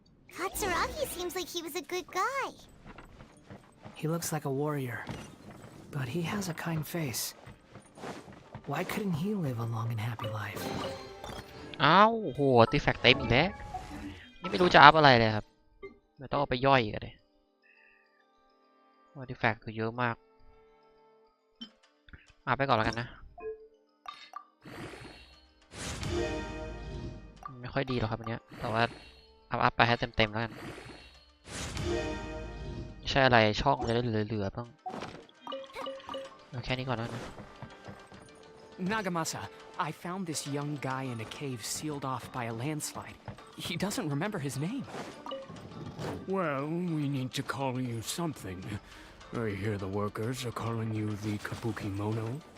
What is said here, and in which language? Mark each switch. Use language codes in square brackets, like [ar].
[en] Katsuragi seems like he was a good guy. He looks like a warrior, but he has a kind face. Why couldn't he live a long and happy life? [th] อ้าวโหติแฟกเต็มอีกแล้วนี่ไม่รู้จะอัพอะไรเลยครับไม่ต้องเอาไปย่อยกันเลยติแฟกคือเยอะมากอัพไปก่อนแล้วกันนะไม่ค่อยดีหรอกครับอันเนี้ยแต่ว่าอัพไปให้เต็มแล้วกันไม่ใช่อะไรช่องจะได้เหลือๆบ้างแค่นี้ก่อนแล้วนะ [en] Nagamasa, I found this young guy in a cave sealed off by a landslide. He doesn't remember his name. Well, we need to call you something. I hear the workers are calling you the Kabuki Mono.